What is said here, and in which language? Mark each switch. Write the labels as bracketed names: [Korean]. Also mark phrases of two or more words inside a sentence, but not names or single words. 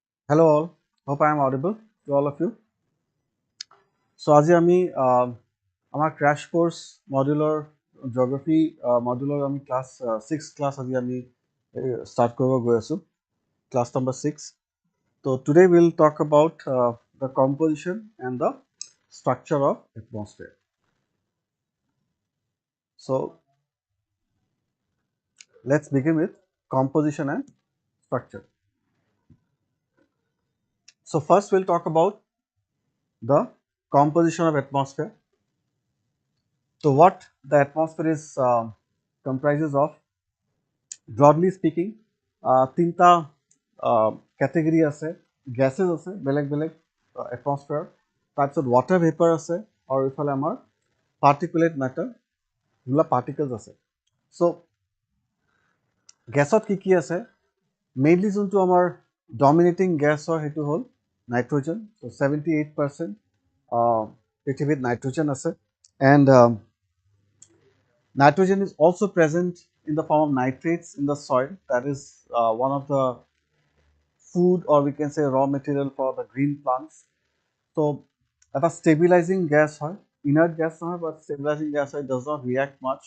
[English] Hello all, hope I am audible to all of you. [Assamese] So আজি আমি আমাৰ [English] crash course modular geography modular [Assamese] আমি [English] class 6 class [Assamese] আজি আমি start কৰিব গৈ আছো, [English] class number 6. So today we'll talk about the composition and the structure of atmosphere. So let's begin with composition and structure. So first we'll talk about the composition of atmosphere. So what the atmosphere is comprises of, broadly speaking, [Assamese] তিনটা category আছে, [English] gases [Assamese] আছে বেলেগ বেলেগ [English] atmosphere, তাৰপিছত water vapor [Assamese] আছে আৰু ইফালে আমাৰ [English] particulate matter, [Assamese] যোনবিলাক particles আছে. So গেছত কি আছে, মেইনলি যোনটো আমাৰ [English] dominating gas [Assamese] হয় সেইটো হ'ল নাইট্ৰজেন. So 78% পৃথিৱীত নাইট্ৰজেন আছে, [English] and nitrogen is also present in the form of nitrates in the soil. That is one of the food, or we can say raw material for the green plants. So এটা stabilizing gas হয়, inert gas নহয়, but stabilizing gas হয়, does not react much.